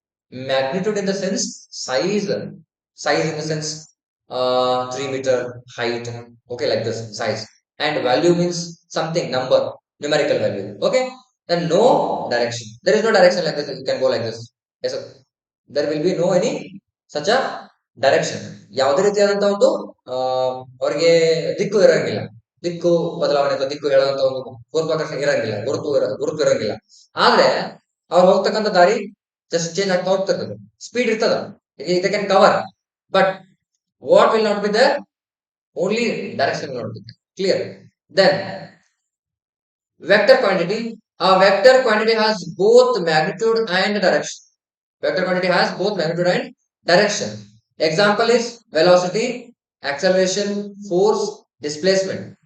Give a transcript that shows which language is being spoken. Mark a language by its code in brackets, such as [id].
[en] Magnitude in the sense size in the sense 3 meter height. Okay, like this size. And value means something, numerical value. Okay, then no direction. There is no direction like this. You can go like this. Yes, sir. There will be no any such a direction. [kn] ಯಾವುದೇ ರೀತಿಯಾದಂತಹ ಒಂದು ಅವರಿಗೆ ದಿಕ್ಕು ಇರಂಗಿಲ್ಲ. ದಿಕ್ಕು ಬದಲಾವಣೆ ಅಥವಾ ದಿಕ್ಕು ಹೇಳುವಂತ ಒಂದು ಗುರುತ್ವಾಕರ್ಷಣೆ ಇರಂಗಿಲ್ಲ, ಗುರುತು ಇರಂಗಿಲ್ಲ. ಆದ್ರೆ ಅವ್ರು ಹೋಗ್ತಕ್ಕಂಥ ದಾರಿ ಜಸ್ಟ್ ಚೇಂಜ್ ಆಗ್ತಾ ಹೋಗ್ತಿರ್ತದೆ. ಸ್ಪೀಡ್ ಇರ್ತದ, [en] they can cover, but what will not be there? Only direction will not be there. Clear? Then vector quantity. A vector quantity has both magnitude and direction. Vector quantity has both magnitude and direction. Example is velocity, acceleration, force, displacement.